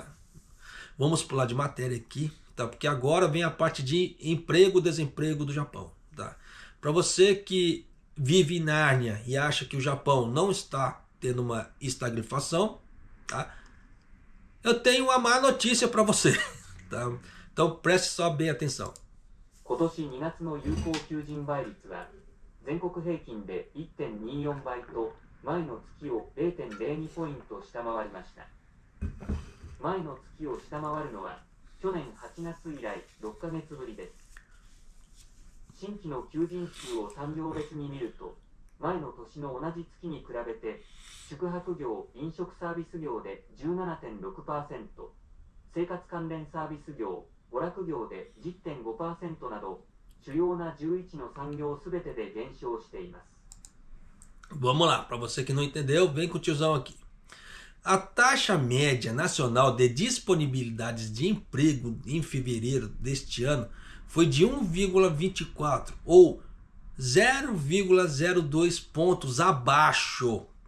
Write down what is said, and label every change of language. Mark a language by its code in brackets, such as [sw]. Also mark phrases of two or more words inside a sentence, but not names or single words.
[pt] Vamos pular de matéria aqui, tá? Porque agora vem a parte de emprego e desemprego do Japão. Tá? Para você que vive em Nárnia e acha que o Japão não está tendo uma estagflação, tá? Eu tenho uma má notícia para você. Tá? Então preste só bem atenção. [ja] 今年2月の有効求人倍率は全国平均で 1.24 倍と前の月を 0.02 ポイント下回りました。前の月を下回るのは去年8月以来6ヶ月ぶりです。新規の求人数を産業別に見ると前の年の同じ月に比べて宿泊業・飲食サービス業で 17.6%、生活関連サービス業・娯楽業で 10.5% など主要な11の産業すべてで減少しています。 [pt] Vamos lá, para você que não entendeu, vem com o tiozão aqui. A taxa média nacional de disponibilidades de emprego em fevereiro deste ano foi de 1,24 ou 0,02 pontos abaixo.